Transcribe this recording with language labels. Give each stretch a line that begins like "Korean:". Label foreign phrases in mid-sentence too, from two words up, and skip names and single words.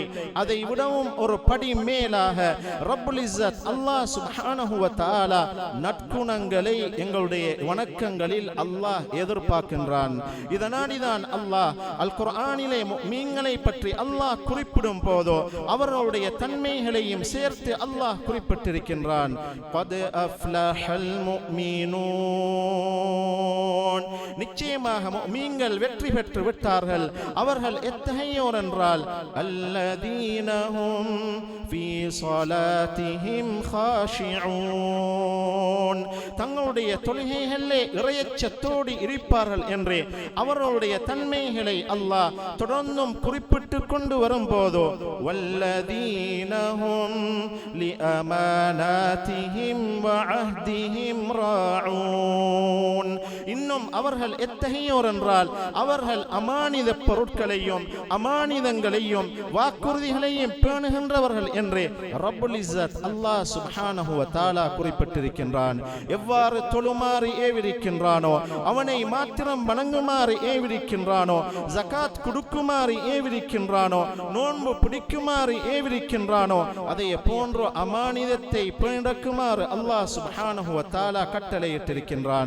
Tamil: அதை விடவும் ஒரு படி மேலாக
Arabic: رب العزة الله سبحانه و تعالى
Tamil: நற்குணங்களை எங்களுடைய வணக்கங்களில் அல்லாஹ் எதிர்பார்க்கின்றான். இதனாடிதான் அல்லாஹ் அல் குர்ஆனிலே முஃமின்களை பற்றி அல்லாஹ் குறிப்பிடும் போதோ அவர்களுடைய தன்மைகளையும் சேர்த்து அல்லாஹ் குறிப்பிட்டிருக்கின்றான்.
Arabic: قد أفلح المؤمنون.
Tamil: நிச்சயமாக முஃமின்கள் வெற்றி பெற்று விட்டார்கள். அவர்கள் எத்தகையோர் என்றால்,
Arabic: الذين هم في صلاتهم خاشعون.
Tamil: தங்களுடைய தொழுகைகளிலே இறையச்சத்தோடு இருப்பார்கள் என்று அவர்களுடைய தன்மைகளை அல்லாஹ் தொடர்ந்தும் குறிப்பிட்டு கொண்டு வரும்போது,
Arabic: والذين هم لأماناتهم وعهدهم راعون.
Tamil: இன்னும் அவர்கள் எத்தகையோர் என்றால், அவர்கள் அமானித பொருட்களையும் அமானிதங்களையும் வாக்குறுதிகளையும் பேணுகின்றவர்கள் என்று
Arabic: رب العزة الله سبحانه و تعالى
Tamil: குறிப்பிட்டிருக்கின்றான். எவ்வாறு தொழுமாறு ஏவிருக்கின்றானோ, அவனை மாத்திரம் வணங்குமாறு ஏவிருக்கின்றானோ, ஜகாத் கொடுக்குமாறு ஏவிருக்கின்றானோ, நோன்பு பிடிக்குமாறு ஏவிருக்கின்றானோ, அதே போன்று அமானிதத்தை பேணுமாறு அல்லாஹ்
Arabic: سبحانه و تعالى
Tamil: கட்டளையிட்டிருக்கின்றான்.